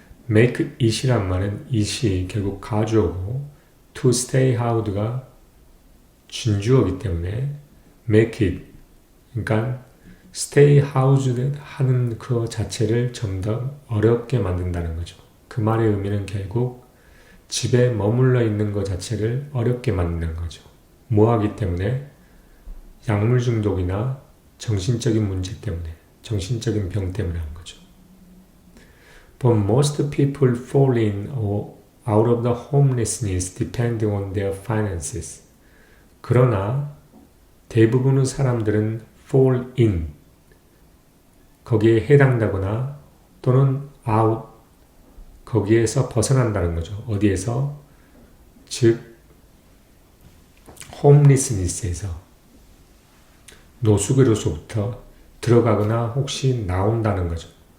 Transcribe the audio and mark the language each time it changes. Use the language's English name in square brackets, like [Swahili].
[English] Make it [Korean] 이란 말은 it이 결국 가주어고 [English] to stay housed [Korean] 가 준주어이기 때문에 [English] make it, [Korean] 그러니까 [English] stay housed [Korean] 하는 그 자체를 좀 더 어렵게 만든다는 거죠. 그 말의 의미는 결국 집에 머물러 있는 것 자체를 어렵게 만드는 거죠. 뭐하기 때문에? 약물 중독이나 정신적인 문제 때문에. 정신적인 병 때문에 한 거죠. [English] But most people fall in or out of the homelessness depending on their finances. [Korean] 그러나 대부분의 사람들은 [English] fall in, [Korean] 거기에 해당되거나 또는 out, 거기에서 벗어난다는 거죠. 어디에서? 즉 homelessness에서, 노숙으로서부터 들어가거나 혹시 나온다는 거죠.